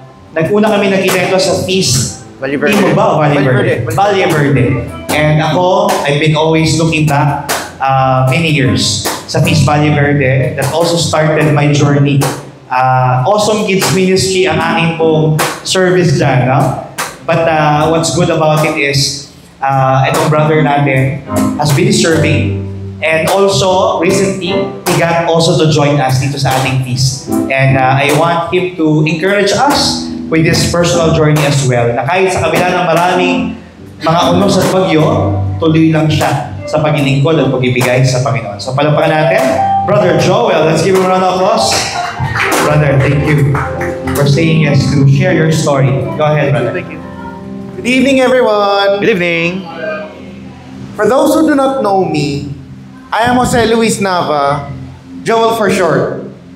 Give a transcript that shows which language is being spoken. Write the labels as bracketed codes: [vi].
[tl] Nag-una kami nakita ito sa feast. Valle Verde. Valle Verde. [en] And ako, I've been always looking back many years sa Feast Valle Verde that also started my journey. [tl] Awesome Kids Ministry ang aking pong service dyan, no? [en] But what's good about it is itong brother natin has been serving and also recently he got also to join us dito sa ating feast. And I want him to encourage us with this personal journey as well. [tl] Na kahit sa kabila ng maraming mga unos at bagyo, tuloy lang siya sa paglilingkod at pagbibigay sa Panginoon. So palapakan natin, Brother Joel. [en] Let's give him a round of applause. Brother, thank you for saying yes to share your story. Go ahead, brother. Thank you. Good evening, everyone. Good evening. For those who do not know me, I am Jose Luis Nava, Joel for short.